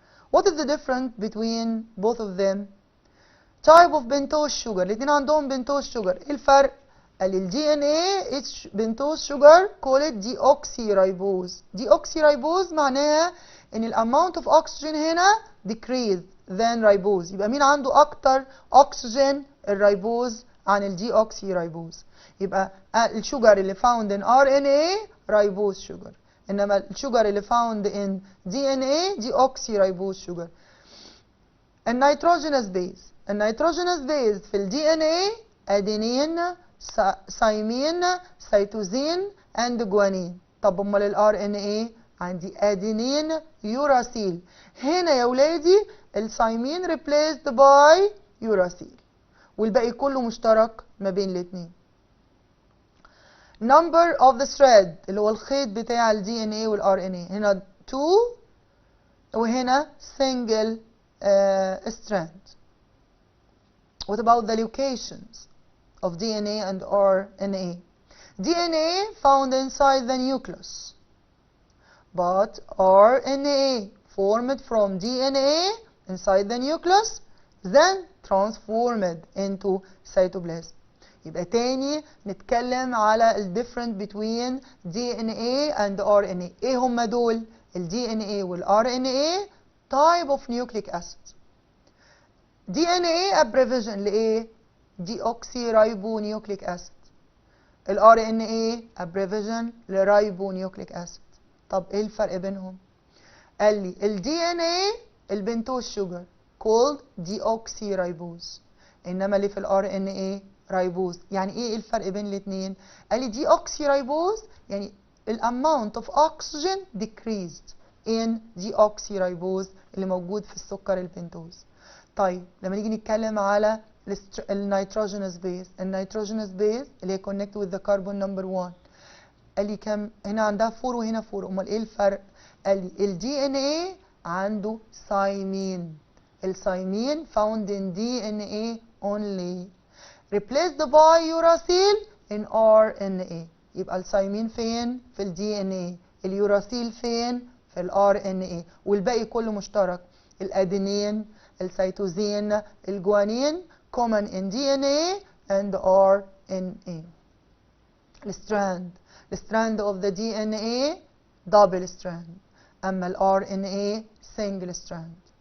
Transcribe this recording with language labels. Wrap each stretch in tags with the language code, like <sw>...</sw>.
<en>What is the difference between both of them? Type of pentose sugar.</en> <ar>الاثنين عندهم</ar> <en>pentose sugar.</en> <ar>ايه الفرق؟ قال ال</ar> <en>DNA its pentose sugar call it deoxyribose. Deoxyribose</en> <ar>معناها ان ال</ar> <en>amount of oxygen هنا decrease than ribose.</en> <ar>يبقى مين عنده اكتر oxygen؟ الريبوز عن ال deoxyribose. يبقى الشوجر اللي</ar> <en>found in RNA ribose sugar.</en> <ar>انما الشوجر اللي</ar> <en>found in DNA deoxyribose sugar.</en> <ar>النيتروجينوس بيز. النيتروجينوس بيز في ال</ar> <en>DNA adenine, thymine, cytosine and guanine.</en> <ar>طب امال ال RNA عندي adenine, uracil. هنا يا ولادي الثايمين</ar> <en>replaced by uracil</en> <ar>والباقي كله مشترك ما بين الاثنين.</ar> <en>number of the thread</en> <ar>اللي هو الخيط بتاع ال DNA وال RNA هنا 2 وهنا</ar> <en>single strand. What about the locations of DNA and RNA? DNA found inside the nucleus, but RNA formed from DNA inside the nucleus then transformed into cytoplasm.</en> <ar>يبقى تاني نتكلم على ال</ar> <en>difference between DNA and RNA.</en> <ar>ايه هما دول؟ ال DNA وال RNA</ar> <en>type of nucleic acid. DNA abbreviation لإيه؟ deoxyribonucleic acid. ال RNA abbreviation لribonucleic acid.</en> <ar>طب ايه الفرق بينهم؟ قال لي ال DNA البنتوز شوجر called deoxyribose، انما اللي في ال RNA رايبوز. يعني ايه الفرق بين الاثنين؟ قال لي deoxyribose يعني ال</ar> <en>amount of oxygen decreased in deoxyribose</en> <ar>اللي موجود في السكر البنتوز. طيب لما نيجي نتكلم على النيتروجينوس بيز، النيتروجينوس بيز اللي هي</ar> <en>connect with the carbon number 1،</en> <ar>قال لي كم هنا عندها 4 وهنا 4، امال ايه الفرق؟ قال لي ال DNA عنده ثايمين، الثايمين</ar> <en>found in DNA only replaced by uracil in RNA.</en> <ar>يبقى الثايمين فين؟ في ال DNA، اليوراسيل فين؟ في ال RNA، والباقي كله مشترك، الادينين، السيتوزين، الجوانين</ar> <en>common in DNA and RNA. الستراند of the DNA double strand،</en> <ar>اما ال</ar> <en>RNA single strand.</en>